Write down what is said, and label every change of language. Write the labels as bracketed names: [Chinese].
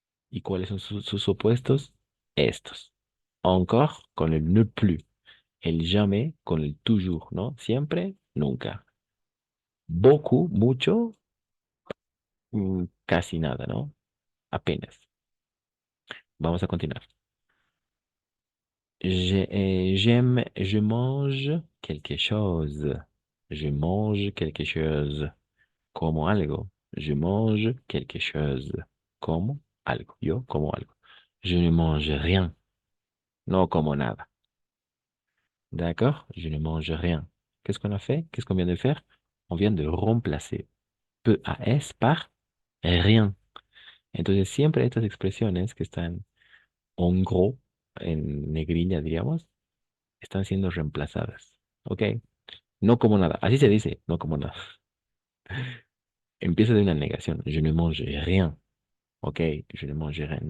[Spanish] ¿Y cuáles son sus opuestos? Estos. Encore con el ne plus. El jamais con el toujours, ¿no? Siempre, nunca. Beaucoup, mucho, casi nada, ¿no? Apenas. Vamos a continuar. [French] J'aime, je mange quelque chose. Je mange quelque chose. [Spanish] Como algo. [French] Je mange quelque chose. [Spanish] Como algo. Yo como algo. [French] Je ne mange rien. [Spanish] No como nada. [French] D'accord? Je ne mange rien. Qu'est-ce qu'on a fait? Qu'est-ce qu'on vient de faire? On vient de remplacer PAS par rien. [Spanish] Entonces, siempre estas expresiones que están en gros, en negrilla, diríamos, están siendo reemplazadas. ¿Ok? No como nada. Así se dice, no como nada. Empieza de una negación. [French] Je ne mange rien. ¿Ok? Je ne mange rien.